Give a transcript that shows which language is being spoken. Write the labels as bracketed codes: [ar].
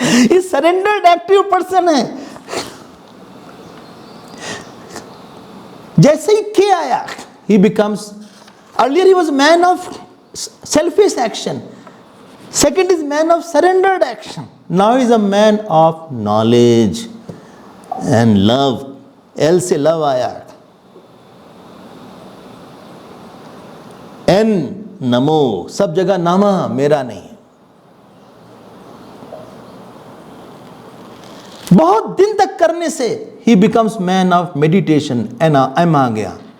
[hi] ये surrendered active person है। जैसे ही के आया, [en] he becomes, earlier he was man of selfish action, second is man of surrendered action, now he is a man of knowledge and love। [hi] L से love आया। N नमो, सब जगह नामा, मेरा नहीं। बहुत दिन तक करने से ही [en] Becomes man of meditation. [hi] M आ गया।